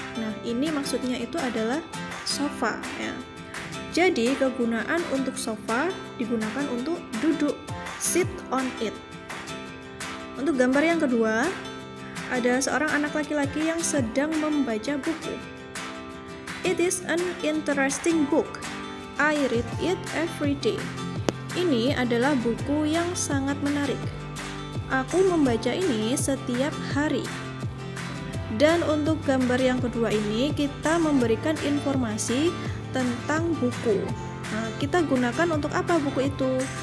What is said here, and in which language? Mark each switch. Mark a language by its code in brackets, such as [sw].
[id] Nah, ini maksudnya itu adalah sofa ya. Jadi kegunaan untuk sofa digunakan untuk duduk, [en] sit on it. [id] Untuk gambar yang kedua, ada seorang anak laki-laki yang sedang membaca buku. [en] It is an interesting book. I read it every day. [id] Ini adalah buku yang sangat menarik. Aku membaca ini setiap hari. Dan untuk gambar yang kedua ini, kita memberikan informasi tentang buku. Nah, kita gunakan untuk apa buku itu?